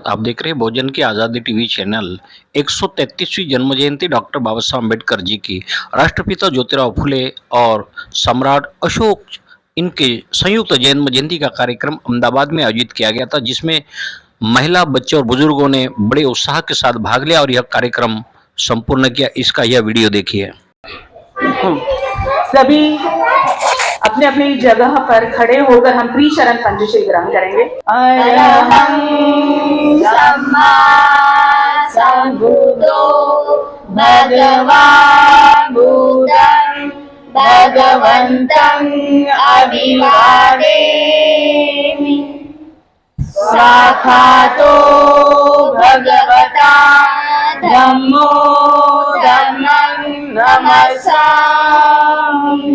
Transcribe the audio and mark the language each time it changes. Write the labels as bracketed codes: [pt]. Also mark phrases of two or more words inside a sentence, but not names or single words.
[hi] आप देख रहे हैं बहुजन की आज़ादी [en] TV channel. [hi] 133वीं जन्म जयंती डॉक्टर बाबा साहब अम्बेडकर जी की, राष्ट्रपिता ज्योतिराव फुले और सम्राट अशोक इनके संयुक्त जन्म जयंती का कार्यक्रम अहमदाबाद में आयोजित किया गया था, जिसमें महिला, बच्चे और बुजुर्गों ने बड़े उत्साह के साथ भाग लिया और यह कार्यक्रम संपूर्ण किया। इसका यह वीडियो देखिए। सभी अपने अपनी जगह पर खड़े होकर हम त्रिशरण पंचशील ग्रहण करेंगे। [pi] अरहं सम्मा सम्बुद्धो भगवान् बुद्धं भगवन्तं अभिवादेमि। साक्षातो भगवता धम्मो धम्मं नमस्सामि।